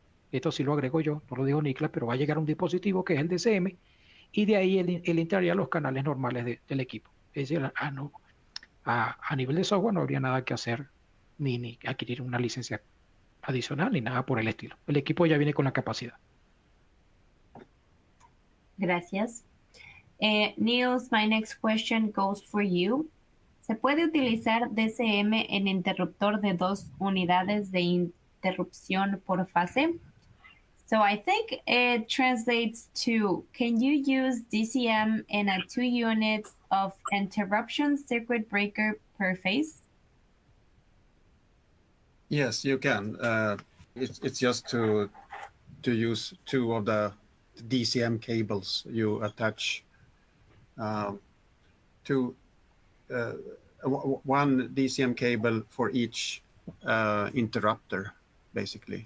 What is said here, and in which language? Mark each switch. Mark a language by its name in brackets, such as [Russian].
[Spanish] Esto sí lo agrego yo, no lo dijo Niklas, pero va a llegar a un dispositivo que es el DCM, y de ahí él entraría a los canales normales del equipo. Es decir, a nivel de software no habría nada que hacer, ni adquirir una licencia adicional, ni nada por el estilo. El equipo ya viene con la capacidad. Gracias. [English] Niels, my next question goes for you. [Spanish] ¿Se puede utilizar DCM en interruptor de 2 unidades de interrupción por fase? [English] So I think it translates to, can you use DCM in a 2 units of interruption circuit breaker per phase? Yes, you can. It's just to use two of the DCM cables you attach to one DCM cable for each interrupter, basically.